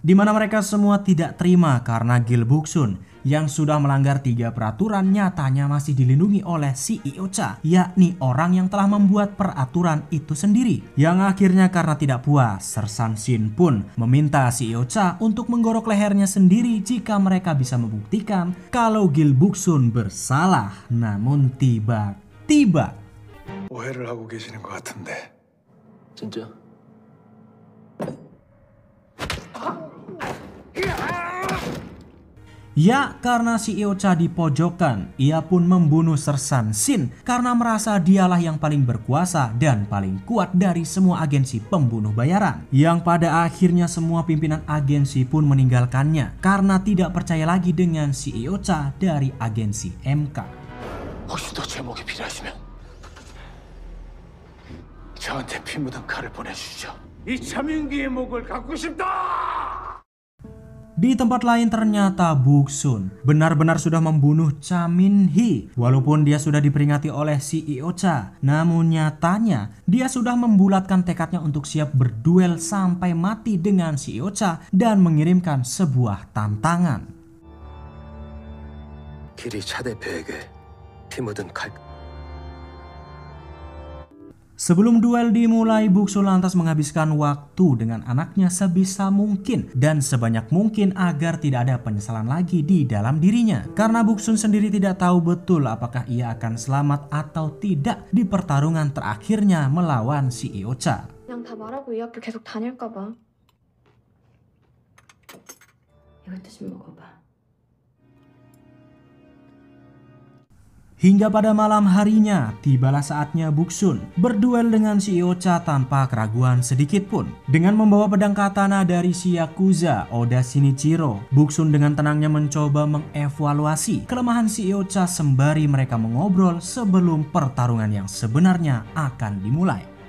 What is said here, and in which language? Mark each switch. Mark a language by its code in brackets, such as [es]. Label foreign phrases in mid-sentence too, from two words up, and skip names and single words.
[id] Di mana mereka semua tidak terima karena Gil Buksun yang sudah melanggar 3 peraturan nyatanya masih dilindungi oleh si Iocha, yakni orang yang telah membuat peraturan itu sendiri. Yang akhirnya karena tidak puas, Sersan Shin pun meminta si Iocha untuk menggorok lehernya sendiri jika mereka bisa membuktikan kalau Gil Buksun bersalah. Namun tiba-tiba [ko] 오해를 하고 계시는 것 같은데. 진짜? [id] ya, karena si Iocha dipojokkan, ia pun membunuh Sersan Shin karena merasa dialah yang paling berkuasa dan paling kuat dari semua agensi pembunuh bayaran. Yang pada akhirnya semua pimpinan agensi pun meninggalkannya karena tidak percaya lagi dengan si Iocha dari agensi MK. [ko] 혹시 더 제목이 필요하시면 저한테 피 묻은 칼을 보내주시죠. 이 차민기의 목을 갖고 싶다! [id] Di tempat lain ternyata Buksun benar-benar sudah membunuh Cha Min-hee. Walaupun dia sudah diperingati oleh si Iocha, namun nyatanya dia sudah membulatkan tekadnya untuk siap berduel sampai mati dengan si Iocha dan mengirimkan sebuah tantangan. [ko] 길이 차 대표에게 피 묻은 칼. [id] Sebelum duel dimulai, Buksun lantas menghabiskan waktu dengan anaknya sebisa mungkin dan sebanyak mungkin agar tidak ada penyesalan lagi di dalam dirinya. Karena Buksun sendiri tidak tahu betul apakah ia akan selamat atau tidak di pertarungan terakhirnya melawan si Iocha. [ko] 그냥 다 말하고 이 학교 계속 다닐까 봐. 이것도 좀 먹어봐. [id] Hingga pada malam harinya, tibalah saatnya Buksun berduel dengan si Iocha tanpa keraguan sedikit pun. Dengan membawa pedang katana dari si Yakuza, Oda Shinichiro, Buksun dengan tenangnya mencoba mengevaluasi kelemahan si Iocha sembari mereka mengobrol sebelum pertarungan yang sebenarnya akan dimulai.